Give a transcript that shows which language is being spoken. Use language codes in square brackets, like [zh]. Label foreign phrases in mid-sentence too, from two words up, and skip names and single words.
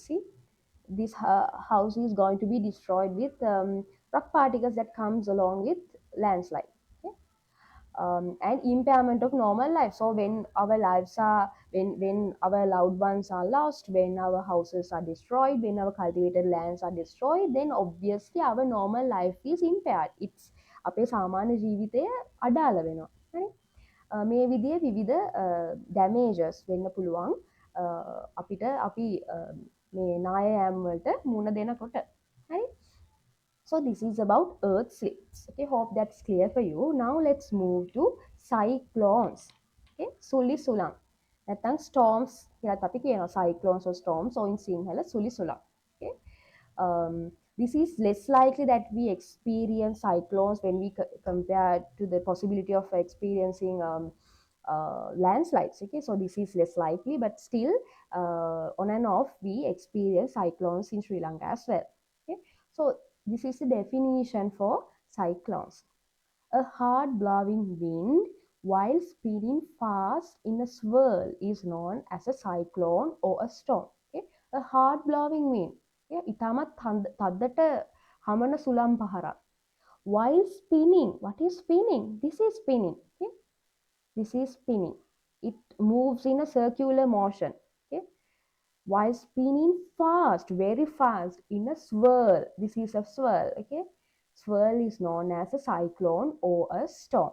[en] See, this house is going to be destroyed with rock particles that comes along with landslide. Okay? And impairment of normal life. So when our lives are, when our loved ones are lost, when our houses are destroyed, when our cultivated lands are destroyed, then obviously our normal life is impaired. [si] It's අපේ සාමාන්‍ය ජීවිතය අඩාල වෙනවා. හරි? මේ විදිහේ විවිධ damages වෙන්න පුළුවන් අපිට අපි මේ නාය යෑම් වලට මුහුණ දෙනකොට. හරි? [en] So this is about earth slips. Okay, hope that's clear for you. Now let's move to cyclones. [si] Okay, සුලි සුළං. නැත්නම් storms කියලා අපි කියනවා. [en] Cyclones or storms or in Sinhala [si] සුලි සුළං. [en] Okay. This is less likely that we experience cyclones when we compare to the possibility of experiencing landslides. Okay, so this is less likely, but still on and off we experience cyclones in Sri Lanka as well. Okay, so this is the definition for cyclones. A hard blowing wind while spinning fast in a swirl is known as a cyclone or a storm. Okay? A hard blowing wind. [si] Okay? ඉතාමත් තද්දට හමන සුළම් පහරක්. [en] While spinning, what is spinning? This is spinning. Okay? This is spinning. It moves in a circular motion. Okay? While spinning fast, very fast, in a swirl. This is a swirl. Okay? Swirl is known as a cyclone or a storm.